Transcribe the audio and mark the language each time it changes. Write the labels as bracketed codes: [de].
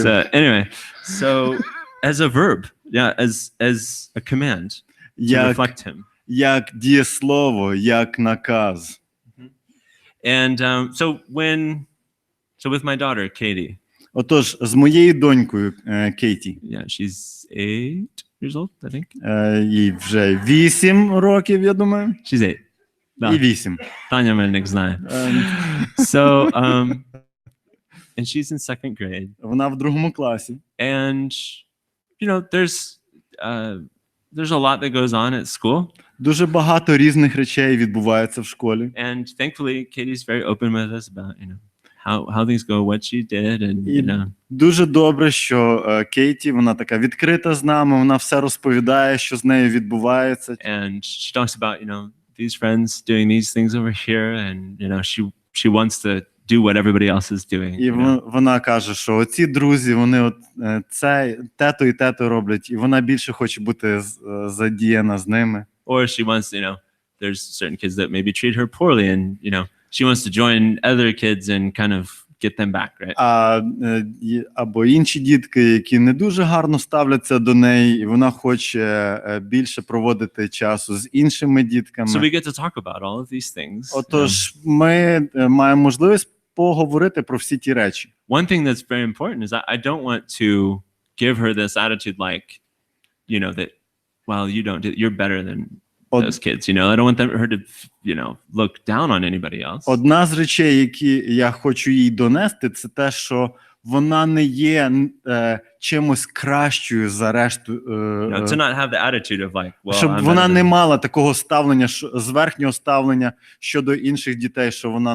[en] So anyway, so as a verb, yeah, as a command to reflect him. [uk] Як дієслово, як наказ. [en] And so with my daughter Katie. [uk] Отож, з моєю донькою Кейті. [en] Yeah, she's 8 years old, I think. [uk] Їй вже 8 років, я думаю. [en] She's 8. Да. [uk] І 8. Таня Мельник знає. [en] So, and she's in second grade. [uk] Вона в другому класі. [en] And, you know, there's a lot that goes on at school. [uk] Дуже багато різних речей відбувається в школі. [en] And thankfully, Katie's very open with us about, you know, how things go, what she did, and, you know. [uk] Дуже добре, що Кейті, вона така відкрита з нами, вона все розповідає, що з нею відбувається. [en] And she talks about, you know, these friends doing these things over here, and, you know, she wants to do what everybody else is doing. [uk] І вона каже, що оці друзі, вони от це, тето і тето роблять, і вона більше хоче бути задіяна з ними. [en] Or she wants, you know, there's certain kids that maybe treat her poorly, and, you know, she wants to join other kids and kind of get them back, right? [uk] Або інші дітки, які не дуже гарно ставляться до неї, і вона хоче більше проводити часу з іншими дітками. [en] So we get to talk about all of these things. [uk] Отож, ми маємо можливість поговорити про всі ті речі. [en] One thing that's very important is that I don't want to give her this attitude like, you know, that, well, you're better than those kids, you know. I don't want her to, you know, look down on anybody else. [uk] Одна з речей, які я хочу їй донести, це те, що вона не є чимось кращою за решту. [en] To not have the attitude of like, well, [uk] щоб вона не мала такого ставлення, зверхнього ставлення щодо інших дітей, що вона